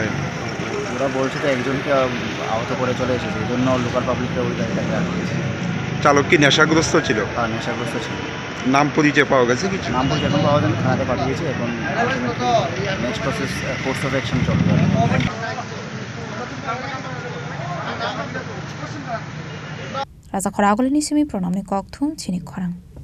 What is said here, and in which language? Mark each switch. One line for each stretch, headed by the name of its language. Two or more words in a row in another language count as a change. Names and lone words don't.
Bangla: ওরা বলছে তো একজনকে আহত করে চলে এসেছে এই জন্য
English: local public
Bangla: ওই গাড়িটাকে আটকেছে চালক কি নেশাগ্রস্ত ছিল? হ্যাঁ নেশাগ্রস্ত ছিল। নাম পরিচয় পাওয়া গেছে কিছু? নাম পরিচয় এখন পাওয়া যায়নি, থানাতে পাঠিয়েছে এখন
English: next process course of action
Bangla: চলবে।
Kok Borok: Raza Khoragol ni simi pronomni kokthum chini khorang